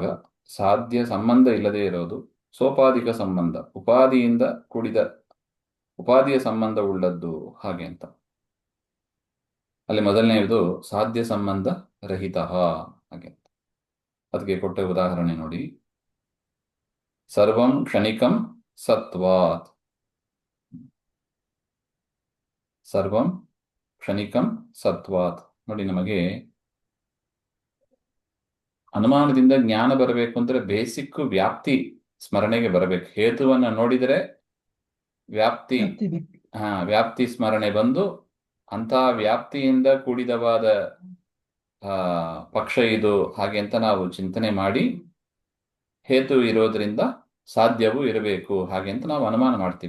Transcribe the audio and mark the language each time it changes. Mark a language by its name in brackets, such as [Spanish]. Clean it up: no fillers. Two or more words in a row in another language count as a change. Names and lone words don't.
[Kannada] ಸಾಧ್ಯ ಸಂಬಂಧ ಇಲ್ಲದೆ ಇರೋದು, ಸೋಪಾಧಿಕ ಸಂಬಂಧ, ಉಪಾದಿಯಿಂದ ಕೂಡಿದ ಉಪಾದಿಯ ಸಂಬಂಧ ಉಳ್ಳದ್ದು ಹಾಗೆ ಅಂತ. ಅಲ್ಲಿ ಮೊದಲನೆಯದು ಸಾಧ್ಯ ಸಂಬಂಧ ರಹಿತ ಹಾಗೆ. ಅದಕ್ಕೆ ಕೊಟ್ಟ ಉದಾಹರಣೆ ನೋಡಿ. [Sanskrit] ಸರ್ವಂ ಕ್ಷಣಿಕಂ ಸತ್ವಾತ್. ಸರ್ವಂ ಕ್ಷಣಿಕಂ ಸತ್ವಾತ್. [Kannada] ನೋಡಿ, ನಮಗೆ ಅನುಮಾನದಿಂದ ಜ್ಞಾನ ಬರಬೇಕು ಅಂದ್ರೆ ಬೇಸಿಕ್ ವ್ಯಾಪ್ತಿ ಸ್ಮರಣೆಗೆ ಬರಬೇಕು. ಹೇತುವನ್ನ ನೋಡಿದರೆ ವ್ಯಾಪ್ತಿ ವ್ಯಾಪ್ತಿ ಸ್ಮರಣೆ ಬಂದು ಅಂತಹ ವ್ಯಾಪ್ತಿಯಿಂದ ಕೂಡಿದವಾದ ಪಕ್ಷ ಇದು ಹಾಗೆ ಅಂತ ನಾವು ಚಿಂತನೆ ಮಾಡಿ ಹೇತು ಇರೋದ್ರಿಂದ ಸಾಧ್ಯವೂ ಇರಬೇಕು ಹಾಗೆ ಅಂತ ನಾವು ಅನುಮಾನ ಮಾಡ್ತೀವಿ.